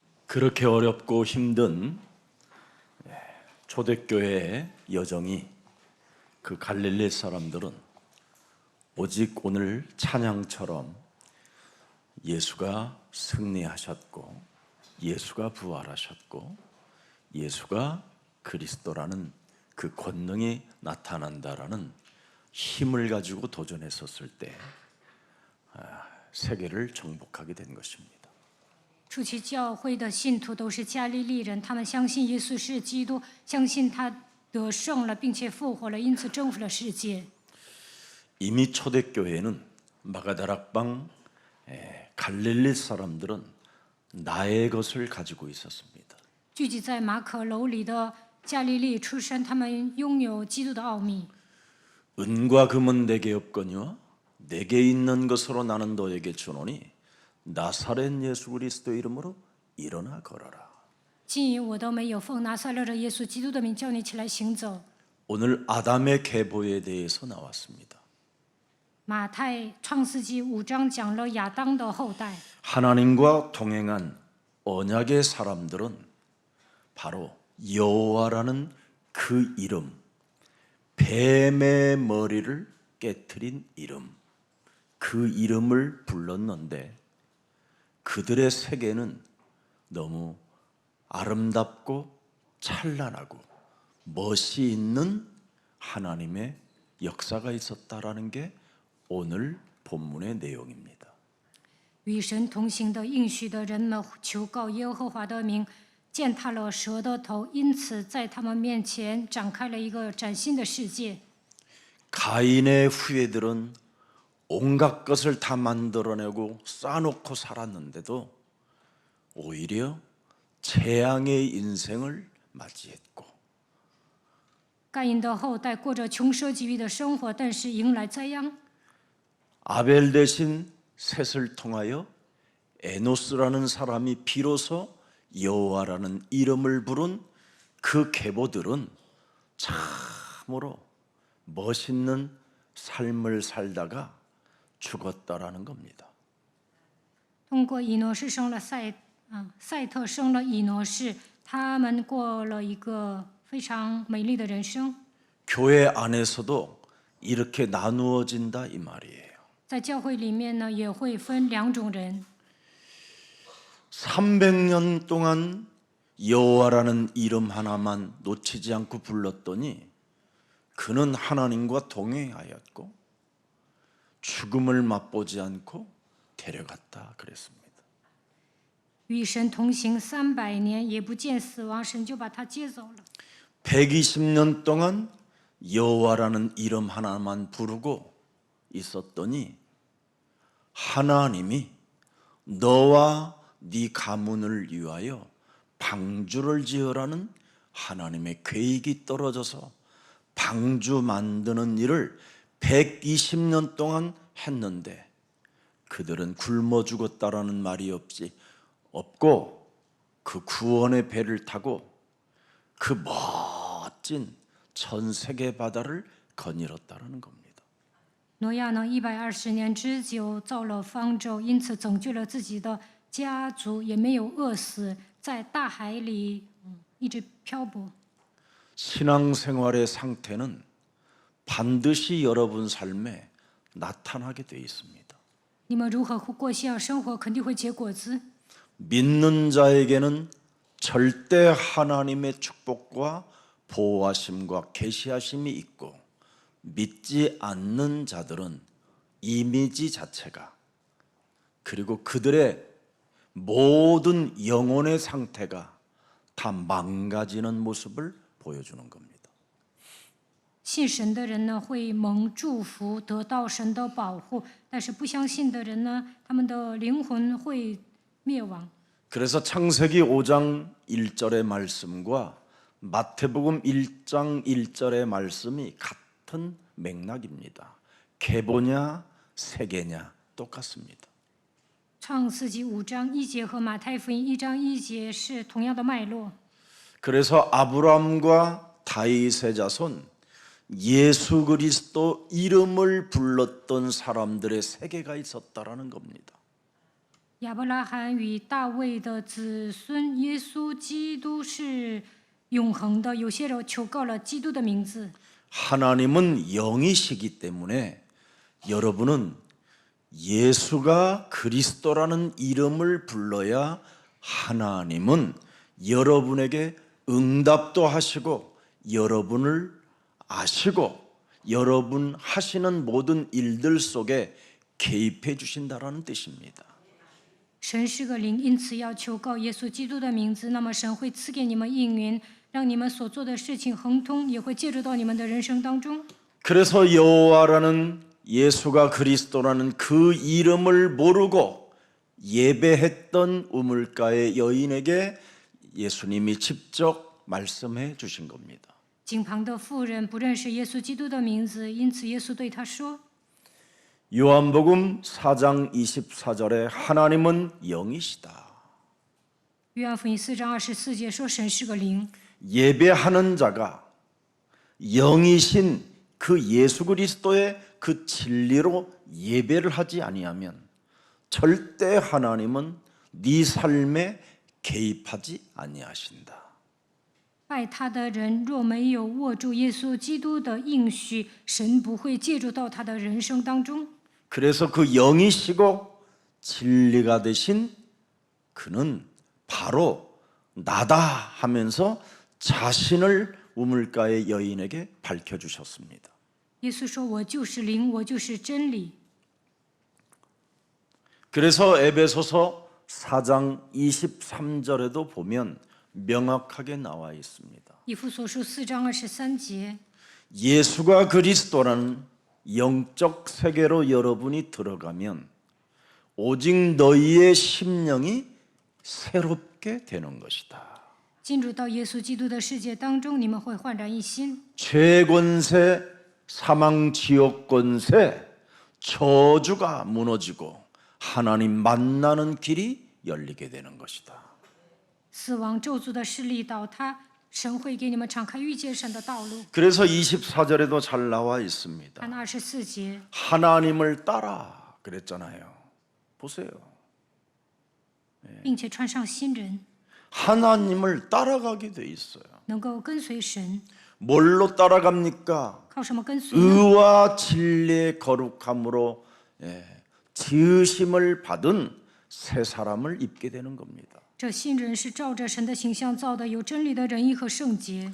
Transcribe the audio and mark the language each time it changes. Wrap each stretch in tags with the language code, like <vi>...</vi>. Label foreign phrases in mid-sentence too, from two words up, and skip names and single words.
<ko>그렇게 어렵고 힘든 초대교회의 여정이 그 갈릴리 사람들은 오직 오늘 찬양처럼 예수가 승리하셨고 예수가 부활하셨고 예수가 그리스도라는 그 권능이 나타난다라는 힘을 가지고 도전했었을 때 세계를 정복하게 된 것입니다.</ko> <zh>初期教会的信徒都是加利利人，他们相信耶稣是基督，相信他得胜了，并且复活了，因此征服了世界。</zh> <ko>이미 초대교회는 마가다락방 갈릴리 사람들은 나의 것을 가지고 있었습니다.</ko> <zh>聚集在马可楼里的加利利出身，他们拥有基督的奥秘。</zh> <ko>은과 금은 내게 없거니와 내게 있는 것으로 나는 너에게 주노니 나사렛 예수 그리스도 이름으로 일어나 걸어라.</ko> <zh>金银我都没有，奉拿撒勒的耶稣基督的名叫你起来行走。</zh> <ko>오늘 아담의 계보에 대해서 나왔습니다.</ko> <zh>马太创世纪5章讲了亚当的后代。</zh> <ko>하나님과 동행한 언약의 사람들은 바로 여호와라는 그 이름, 뱀의 머리를 깨트린 이름, 그 이름을 불렀는데 그들의 세계는 너무 아름답고 찬란하고 멋이 있는 하나님의 역사가 있었다라는 게 오늘 본문의 내용입니다.</ko> <zh>与神同行的应许的人们求告耶和华的名，践踏了蛇的头，因此在他们面前展开了一个崭新的世界。</zh> <ko>가인의 후예들은 온갖 것을 다 만들어내고 쌓아놓고 살았는데도 오히려 재앙의 인생을 맞이했고</ko> <zh>盖因的后代过着穷奢极欲的生活，但是迎来灾殃。</zh> <ko>아벨 대신 셋을 통하여 에노스라는 사람이 비로소 여호와라는 이름을 부른 그 계보들은 참으로 멋있는 삶을 살다가 죽었다라는 겁니다.</ko> <zh>通过以挪士生了赛特生了以挪士，他们过了一个非常美丽的人生。</zh> <ko>교회 안에서도 이렇게 나누어진다 이 말이에요.</ko> <zh>在教会里面呢，也会分两种人。</zh> <ko>300년 동안 여호와라는 이름 하나만 놓치지 않고 불렀더니 그는 하나님과 동행하였고 죽음을 맛보지 않고 데려갔다 그랬습니다.</ko> <zh>与神同行300年，也不见死亡，神就把他接走了。</zh> <ko>120년 동안 여호와라는 이름 하나만 부르고 있었더니 하나님이 너와 네 가문을 위하여 방주를 지으라는 하나님의 계획이 떨어져서 방주 만드는 일을 120년 동안 했는데 그들은 굶어 죽었다라는 말이 없고 그 구원의 배를 타고 그 멋진 전 세계 바다를 거닐었다라는 겁니다.</ko> <zh>挪亚呢，120年之久造了方舟，因此拯救了自己的家族，也没有饿死，在大海里一直漂泊。</zh> <ko>신앙생활의 상태는 반드시 여러분 삶에 나타나게 돼 있습니다.</ko> <zh>你们如何过信仰生活，肯定会结果子。</zh> <ko>믿는 자에게는 절대 하나님의 축복과 보호하심과 계시하심이 있고 믿지 않는 자들은 이미지 자체가 그리고 그들의 모든 영혼의 상태가 다 망가지는 모습을 보여주는 겁니다.</ko> <zh>信神的人呢，会蒙祝福，得到神的保护；但是不相信的人呢，他们的灵魂会灭亡。</zh> <ko>그래서 창세기 5장 1절의 말씀과 마태복음 1장 1절의 말씀이 같은 맥락입니다. 계보냐 세계냐 똑같습니다.</ko> <zh>创世纪5章1节和马太福音1章1节是同样的脉络。</zh> <ko>그래서 아브라함과 다윗의 자손 예수 그리스도 이름을 불렀던 사람들의 세계가 있었다라는 겁니다.</ko> <zh>亚伯拉罕与大卫的子孙耶稣基督是永恒的。有些人求告了基督的名字。</zh> <ko>하나님은 영이시기 때문에 여러분은 예수가 그리스도라는 이름을 불러야 하나님은 여러분에게 응답도 하시고 여러분을 아시고 여러분 하시는 모든 일들 속에 개입해 주신다라는 뜻입니다.</ko> <zh>神是个灵，因此要求告耶稣基督的名字，那么神会赐给你们应允，让你们所做的事情亨通，也会介入到你们的人生当中。</zh> <ko>그래서 여호와라는 예수가 그리스도라는 그 이름을 모르고 예배했던 우물가의 여인에게 예수님이 직접 말씀해 주신 겁니다.</ko> <zh>井旁的妇人不认识耶稣基督的名字，因此耶稣对他说：</zh> <ko>요한복음 4장 24절에 하나님은 영이시다.</ko> <zh>约翰福音4章24节说神是个灵，</zh> <ko>예배하는 자가 영이신 그 예수 그리스도의 그 진리로 예배를 하지 아니하면 절대 하나님은 네 삶에 개입하지 아니하신다.</ko> <zh>拜他的人若没有握住耶稣基督的应许，神不会介入到他的人生当中。</zh> <ko>그래서 그 영이시고 진리가 되신 그는 바로 나다 하면서 자신을 우물가의 여인에게 밝혀주셨습니다.</ko> <zh>耶稣说：“我就是灵，我就是真理。”</zh> <ko>그래서 에베소서 4장 23절에도 보면 명확하게 나와 있습니다.</ko> <zh>以弗所书4章23节，</zh> <ko>예수가 그리스도라는 영적 세계로 여러분이 들어가면 오직 너희의 심령이 새롭게 되는 것이다.</ko> <zh>进入到耶稣基督的世界当中，你们会焕然一新。</zh> <ko>죄권세, 사망 지옥 권세, 저주가 무너지고 하나님 만나는 길이 열리게 되는 것이다.</ko> <zh>死亡咒诅的势力倒塌，神会给你们敞开遇见神的道路。</zh> <ko>그래서 24절에도 잘 나와 있습니다.</ko> <zh>看24节，</zh> <ko>하나님을 따라 그랬잖아요. 보세요.</ko> <zh>并且穿上新人，</zh> <ko>하나님을 따라가게 돼 있어요.</ko> <zh>能够跟随神。</zh> <ko>뭘로 따라갑니까?</ko> <zh>靠什么跟随呢？</zh> <ko>의와 진리의 거룩함으로 지으심을 받은 새 사람을 입게 되는 겁니다.</ko> <zh>这新人是照着神的形象造的，有真理的仁义和圣洁。</zh>